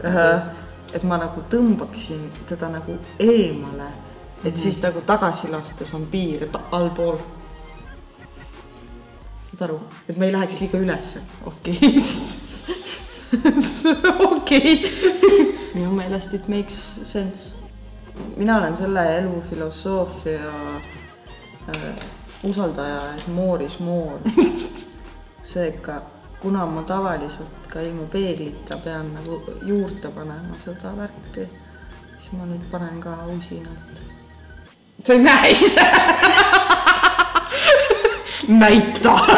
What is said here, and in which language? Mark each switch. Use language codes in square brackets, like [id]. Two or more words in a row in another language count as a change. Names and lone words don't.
[et] Et ma nagu tõmbaksin teda nagu eemale, et siis nagu tagasi lastes on piir allpool. Saad aru? Et me ei läheks liiga ülesse. Okei. Minu meelest [en] it makes sense. [et] Mina olen selle elufilosoofia usaldaja, et [en] more is more. [et] Seega, kuna ma tavaliselt ka ilma peeglita pean nagu juurde panema seda värki, siis ma nüüd panen ka usinalt. See on näis! Näita!